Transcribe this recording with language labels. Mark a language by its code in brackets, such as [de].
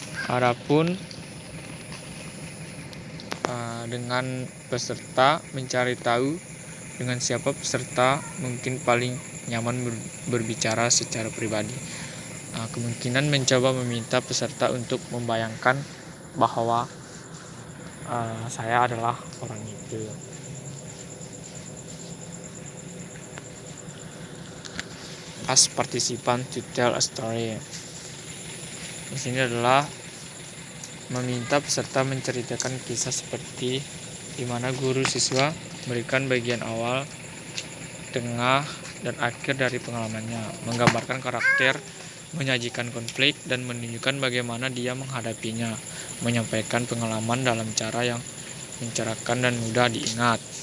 [id] Adapun dengan peserta mencari tahu dengan siapa peserta mungkin paling nyaman berbicara secara pribadi. Kemungkinan mencoba meminta peserta untuk membayangkan bahwa saya adalah orang itu. [en] Ask participant to tell a story. [id] Di sini adalah meminta peserta menceritakan kisah seperti di mana guru siswa memberikan bagian awal, tengah, dan akhir dari pengalamannya, menggambarkan karakter, menyajikan konflik, dan menunjukkan bagaimana dia menghadapinya, menyampaikan pengalaman dalam cara yang mencerahkan dan mudah diingat.